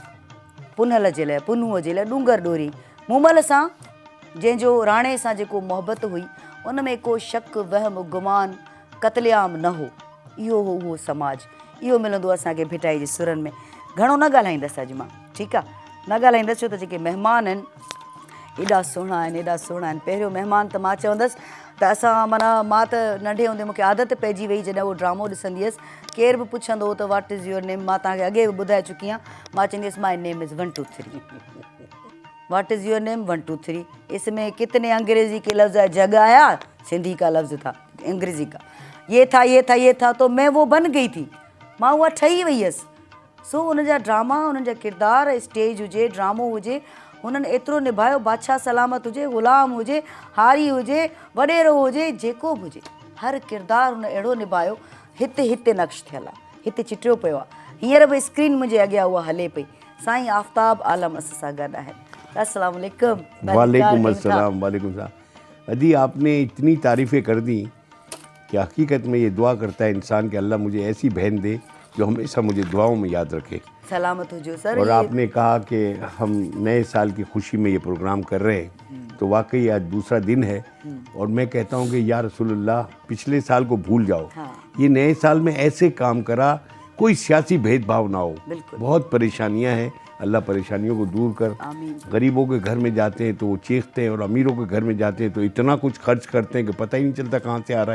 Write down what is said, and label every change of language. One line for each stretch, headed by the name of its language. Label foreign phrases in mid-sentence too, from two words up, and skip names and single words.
Sindhi: पुनल जे लाइ पुनूअ जे लाइ ॾूंगर ॾोरी मूमल सां जंहिंजो राणे सां जेको मोहबत हुई उन में को शक वहम गुमान क़त्लेआम न हो इहो हो उहो समाज इहो मिलंदो असांखे भिटाई जे सुरनि में घणो न ॻाल्हाईंदसि अॼु मां ठीकु आहे न ॻाल्हाईंदसि छो त जेके महिमान आहिनि एॾा सुहिणा आहिनि पहिरियों महिमान त मां चवंदसि त असां माना मां त नंढे हूंदे मूंखे आदत पइजी वई जॾहिं उहो ड्रामो ॾिसंदी हुअसि केर बि पुछंदो हो त
English: What is your name
Sindhi: मां तव्हांखे अॻे बि ॿुधाए चुकी आहियां मां चवंदी हुअसि
English: My name is
Sindhi: 1 2
Urdu: 3
English: What is your name
Urdu: 1 2 3 اس میں کتنے انگریزی کے لفظ جگہ آیا سندھی کا لفظ تھا انگریزی کا یہ تھا تو میں وہ بن گئی تھی
Sindhi: मां उहा ठही वई हुअसि सो उन जा ड्रामा उन्हनि जा किरदार स्टेज हुजे ड्रामो हुजे हुननि एतिरो निभायो बादशाह सलामत हुजे ग़ुलाम हुजे हारी हुजे वॾेरो हुजे जेको बि हुजे हर किरदारु हुन अहिड़ो निभायो हिते हिते नक्श थियल आहे हिते चिटियो पियो आहे हींअर बि स्क्रीन मुंहिंजे अॻियां उहा हले पई साईं आफ्ताब आलम असां सां गॾु आहिनि
Arabic: السلام عليكم وعليكم السلام وعليكم
Urdu: سلام ادی آپ نے اتنی تعریفیں کر دی کہ حقیقت میں یہ دعا کرتا ہے انسان کہ اللہ مجھے ایسی بہن دے جو ہمیشہ مجھے دعاؤں میں یاد رکھے
Sindhi: सलामत हो जो सर
Urdu: اور آپ نے کہا کہ ہم نئے سال کی خوشی میں یہ پروگرام کر رہے ہیں تو واقعی آج دوسرا دن ہے اور میں کہتا ہوں کہ
Arabic: يا رسول الله
Urdu: پچھلے سال کو بھول جاؤ یہ نئے سال میں ایسے کام کرا کوئی سیاسی بھید بھاؤ نہ ہو بہت پریشانیاں ہیں اللہ پریشانیوں کو دور کر غریبوں کے گھر میں جاتے ہیں تو وہ چیختے ہیں اور امیروں کے گھر میں جاتے ہیں تو اتنا کچھ خرچ کرتے ہیں کہ پتا ہی نہیں چلتا کہاں سے آ رہا ہے